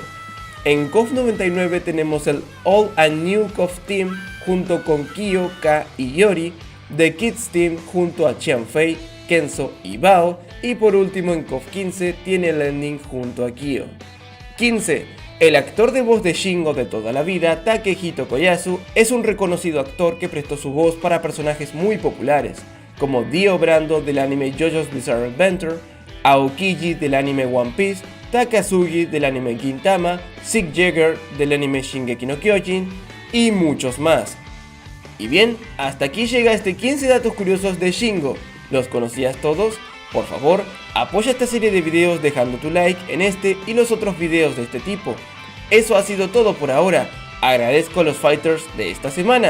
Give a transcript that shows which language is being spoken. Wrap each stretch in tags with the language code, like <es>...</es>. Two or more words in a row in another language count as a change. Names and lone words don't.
<es>En KOF 99 tenemos el All and New KOF Team junto con Kyo, K y Yori, The Kids Team junto a Qianfei, Kenzo y Bao, y por último en KOF 15 tiene el ending junto a Kyo. 15. El actor de voz de Shingo de toda la vida, Takehito Koyasu, es un reconocido actor que prestó su voz para personajes muy populares, como Dio Brando del anime JoJo's Bizarre Adventure, Aokiji del anime One Piece, Takazugi del anime Gintama, Zeke Yeager del anime Shingeki no Kyojin y muchos más. Y bien, hasta aquí llega este 15 datos curiosos de Shingo. ¿Los conocías todos? Por favor, apoya esta serie de videos dejando tu like en este y los otros videos de este tipo. Eso ha sido todo por ahora. Agradezco a los fighters de esta semana.</es>